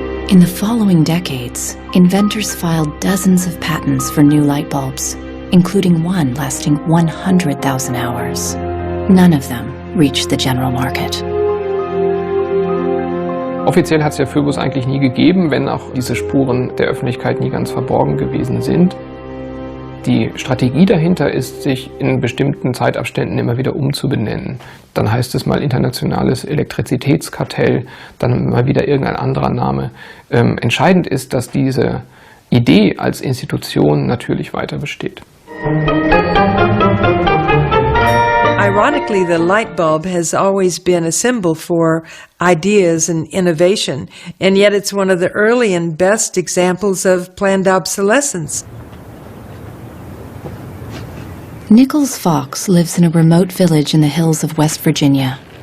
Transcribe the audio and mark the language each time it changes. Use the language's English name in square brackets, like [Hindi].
[English] In the following decades, inventors filed dozens of patents for new light bulbs, including one lasting 100,000 hours. None of them reached the general market. [German] Offiziell hat es ja Phoebus eigentlich nie gegeben, wenn auch diese Spuren der Öffentlichkeit nie ganz verborgen gewesen sind. Die Strategie dahinter ist, sich in bestimmten Zeitabständen immer wieder umzubenennen. Dann heißt es mal internationales Elektrizitätskartell, dann mal wieder irgendein anderer Name. Entscheidend ist, dass diese Idee als Institution natürlich weiter besteht. [English] Ironically, the light bulb has always been a symbol for ideas and innovation, and yet it's one of the early and best examples of planned obsolescence. Nichols Fox lives in a remote village in the hills of West Virginia.